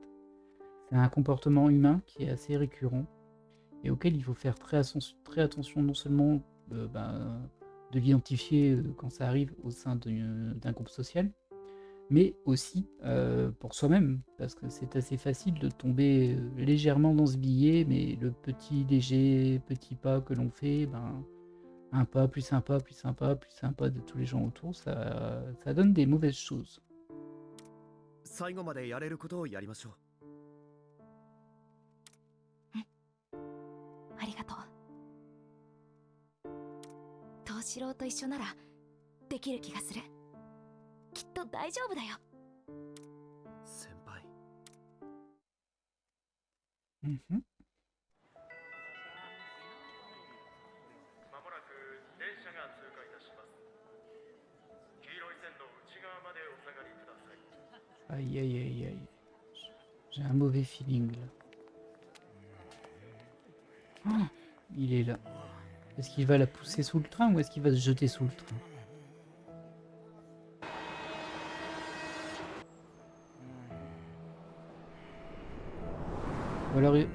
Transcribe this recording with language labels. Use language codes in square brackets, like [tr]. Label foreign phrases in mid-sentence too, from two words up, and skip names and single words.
[fr] C'est un comportement humain qui est assez récurrent et auquel il faut faire très attention non seulement de l'identifier quand ça arrive au sein d'un groupe social, mais aussi pour soi-même, parce que c'est assez facile de tomber légèrement dans ce billet, mais le léger petit pas que l'on fait, un pas plus sympa, plus sympa, plus sympa de tous les gens autour, ça donne des mauvaises choses. [ja] 最後までやれることをやりましょう。ありがとう。藤四郎と一緒ならできる気がする。きっと大丈夫だよ。先輩。 Mhm. まもなく電車が通過いたします。黄色い線の内側までお下がりください。 [fr] Aïe aïe aïe aïe. J'ai un mauvais feeling là. Oh, il est là. Est-ce qu'il va la pousser sous le train ou est-ce qu'il va se jeter sous le train? Ou alors il...